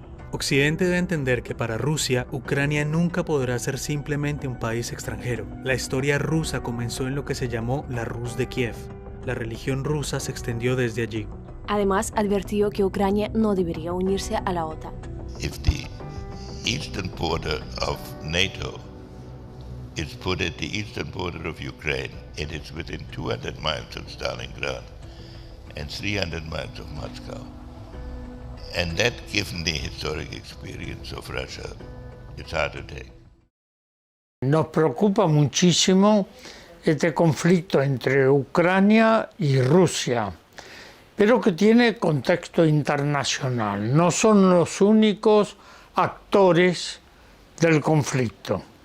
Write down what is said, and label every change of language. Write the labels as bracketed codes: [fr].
[es] Occidente debe entender que para Rusia, Ucrania nunca podrá ser simplemente un país extranjero. La historia rusa comenzó en lo que se llamó la Rus de Kiev. La religión rusa se extendió desde allí. Además, advirtió que Ucrania no debería unirse a la OTAN. [en] If the eastern border of NATO is put at the eastern border of Ukraine, it is within 200 miles of Stalingrad and 300 miles of Moscow. And that, given the historic experience of Russia, it's hard to take. [es] Nos preocupa muchísimo este conflicto entre Ucrania y Rusia, pero que tiene contexto internacional. No son los únicos actores del conflicto.